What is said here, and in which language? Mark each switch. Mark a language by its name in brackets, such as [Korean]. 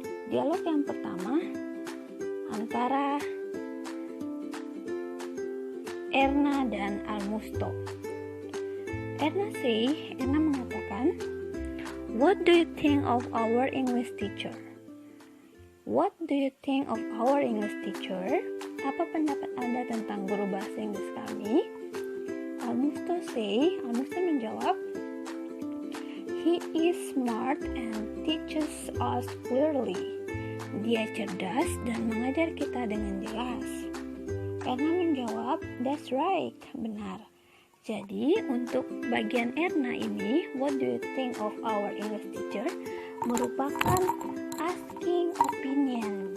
[Indonesian] Dialog yang pertama antara Erna dan Almusto. Erna mengatakan, [English] "What do you think of our English teacher?" What do you think of our English teacher? [Indonesian] Apa pendapat Anda tentang guru bahasa Inggris kami? Almusto menjawab, [English] "He is smart and teaches us clearly." [Indonesian] Dia cerdas dan mengajar kita dengan jelas. Erna menjawab, [English] "That's right." [Indonesian] Benar. Jadi untuk bagian Erna ini, [English] what do you think of our English teacher? [Indonesian] Merupakan asking opinion.